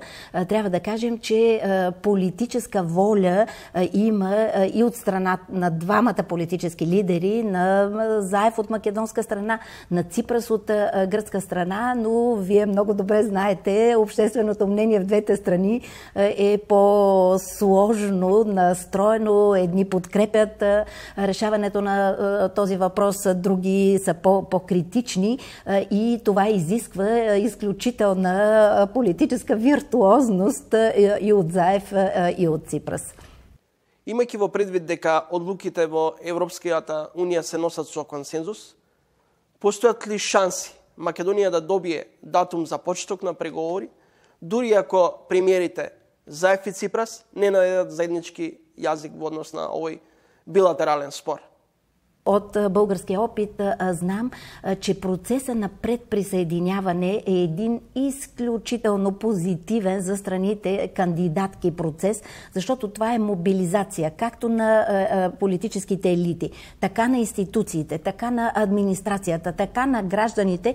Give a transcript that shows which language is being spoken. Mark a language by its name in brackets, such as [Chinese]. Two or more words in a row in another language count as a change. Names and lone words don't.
[Bulgarian] Трябва да кажем, че политическа воля има и от страна на двамата политически лидери, на Заев от македонска страна, на Ципрас от гръцка страна, но вие много добре знаете, общественото мнение в двете страни е по-сложно настроено. Едни подкрепят решаването на този въпрос, други са по-критични и това изисква изключителна политическа виртуозност и от Заев, и от Ципрас. [Macedonian] Имајќи во предвид дека одлуките во Европската унија се носат со консензус, постојат ли шанси Македонија да добие датум за почеток на преговори, дури ако премиерите Заев и Ципрас не најдат заеднички јазик во однос на овој билатерален спор? [Bulgarian] От българския опит знам, че процеса на предприсъединяване е един изключително позитивен за страните кандидатки процес, защото това е мобилизация както на политическите елити, така на институциите, така на администрацията, така на гражданите.